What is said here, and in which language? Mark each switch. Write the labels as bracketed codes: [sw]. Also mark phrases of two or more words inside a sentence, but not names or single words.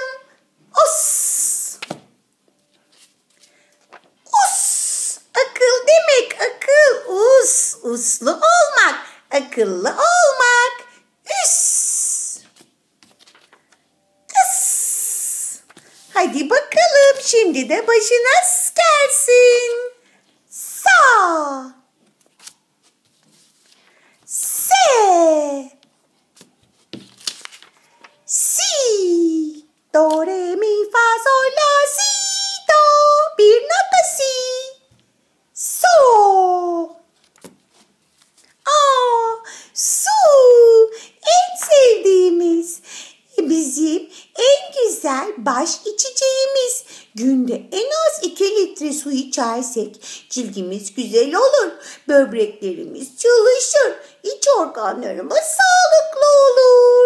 [tr] Os. Us. Akıl demek, akıl. Us. Uslu olmak. Akıllı olmak. Üs. Kıs. Hadi bakalım, şimdi de başına gelsin. Sa. Se. Si. Do, re, mi, fa, sol, la, si, do. Bir nota si. So. Su. En sevdiğimiz, bizim en güzel baş içeceğimiz. Günde en az 2 litre su içersek cildimiz güzel olur. Böbreklerimiz çalışır. İç organlarımız sağlıklı olur.